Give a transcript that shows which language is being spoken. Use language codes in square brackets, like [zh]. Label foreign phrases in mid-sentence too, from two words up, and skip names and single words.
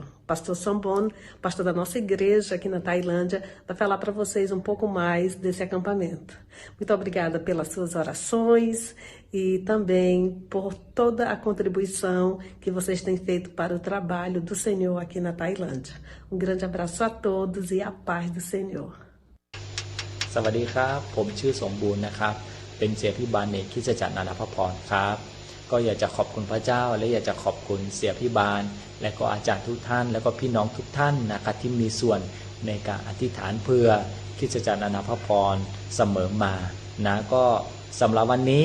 [pt] O pastor Songwon, pastor da nossa igreja aqui na Tailândia, vai falar para vocês um pouco mais desse acampamento. Muito obrigada pelas suas orações e também por toda a contribuição que vocês têm feito para o trabalho do Senhor aqui na Tailândia. Um grande abraço a todos e a paz do Senhor. [th] สวัสดีครับผมชื่อสมบูรณ์นะครับเป็นเสียพิบาลเอกคริสตจักรนานาพระพรครับก็อยากจะขอบคุณพระเจ้าและอยากจะขอบคุณเสียพิบาลและก็อาจารย์ทุกท่านและก็พี่น้องทุกท่านนะครับที่มีส่วนในการอธิษฐานเพื่อคริสตจักรนานาพระพรเสมอมานะก็สำหรับวันนี้